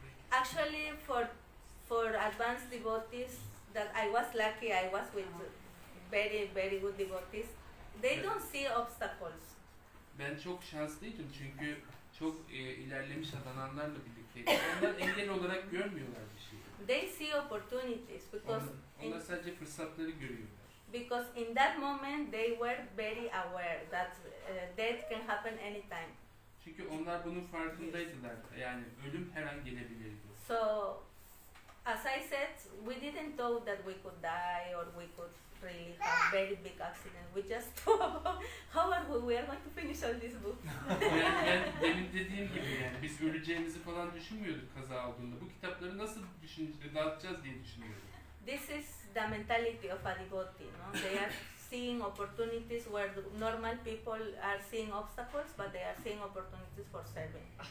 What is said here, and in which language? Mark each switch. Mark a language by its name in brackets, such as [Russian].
[English] Actually, for advanced devotees, that I was lucky. I was with very good devotees. They don't see obstacles. [Turkish] Ben çok şanslıydım çünkü çok ilerlemiş adananlarla birlikteydim. Onlar engel olarak görmüyorlar bir şeyi. [English] They see opportunities [Turkish] Onlar sadece fırsatları görüyorlar. [English] because in that moment they were very aware that death can happen anytime. [Turkish] Çünkü onlar bunun farkındaydılar. Yani ölüm her an gelebilirdi. [English] So, as I said, we didn't know that we could die or we could really have very big accident. We just thought, how are we are going to finish all this book? [Turkish] Yani demin dediğim gibi yani biz öleceğimizi falan düşünmüyorduk kaza olduğunda. Bu kitapları nasıl dağıtacağız diye düşünüyorduk. [English] This is the mentality of a devotee, no? They are seeing opportunities where the normal people are seeing obstacles, but they are seeing opportunities for serving.